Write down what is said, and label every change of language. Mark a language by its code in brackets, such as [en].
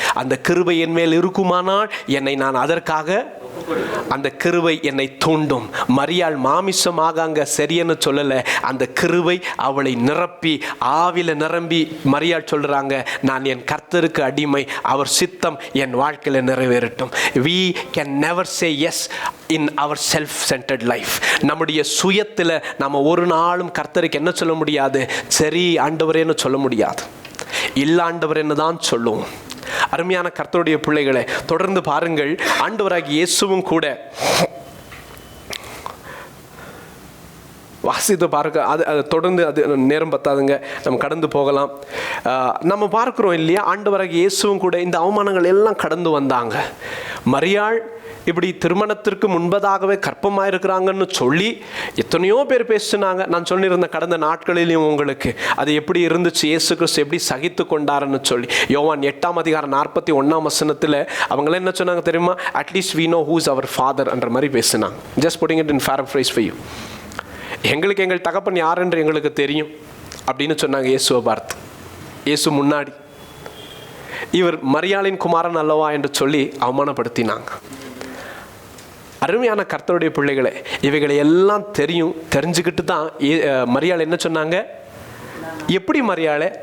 [ta] அந்த கிருபை என் மேல் இருக்குமானால் என்னை நான் அதற்காக, அந்த கிருபை என்னை தூண்டும். மரியாள் மாமிசமாக அங்க சரியன்னு சொல்லல, அந்த கிருபை அவளை நிரப்பி ஆவில நிரம்பி மரியாள் சொல்றாங்க, நான் என் கர்த்தருக்கு அடிமை, அவர் சித்தம் என் வாழ்க்கையில நிறைவேறட்டும். [en] We can never say yes in our self-centered life. [ta] நம்முடைய சுயத்துல நம்ம ஒரு நாளும் கர்த்தருக்கு என்ன சொல்ல முடியாது? சரி ஆண்டவரேன்னு சொல்ல முடியாது. இல்ல ஆண்டவரேன்னு தான் சொல்லுவோம். அருமையான கர்த்தருடைய பிள்ளைகளை, தொடர்ந்து பாருங்கள். ஆண்டவராகிய இயேசுவும் கூட வாசித்து பார்க்க, அது தொடர்ந்து, அது நேரம் பத்தாதுங்க, நம்ம கடந்து போகலாம். நம்ம பார்க்கிறோம் இல்லையா, ஆண்டவராகிய இயேசுவும் கூட இந்த அவமானங்கள் எல்லாம் கடந்து வந்தாங்க. மரியாள் இப்படி திருமணத்திற்கு முன்பதாகவே கர்ப்பமாக இருக்கிறாங்கன்னு சொல்லி எத்தனையோ பேர் பேசினாங்க. நான் சொல்லியிருந்த கடந்த நாட்களிலையும் உங்களுக்கு அது எப்படி இருந்துச்சு, இயேசு கிறிஸ்து எப்படி சகித்து கொண்டாருன்னு சொல்லி. யோவான் 8ஆம் அதிகாரம் 41ஆம் வசனத்தில் அவங்கள என்ன சொன்னாங்க தெரியுமா? [en] at least we know who is our father [ta] என்ற மாதிரி பேசினாங்க. [en] Just putting it in paraphrase for you. [ta] எங்களுக்கு எங்கள் தகப்பன் யார் என்று எங்களுக்கு தெரியும் அப்படின்னு சொன்னாங்க இயேசுவை பார்த்து. இயேசு முன்னாடி இவர் மரியாளின் குமாரன் அல்லவா என்று சொல்லி அவமானப்படுத்தினாங்க. அருமையான கர்த்தருடைய பிள்ளைகளை, இவைகளை எல்லாம் தெரிஞ்சுக்கிட்டு தான் மரியாள் என்ன சொன்னாங்க? எப்படி மரியாளே?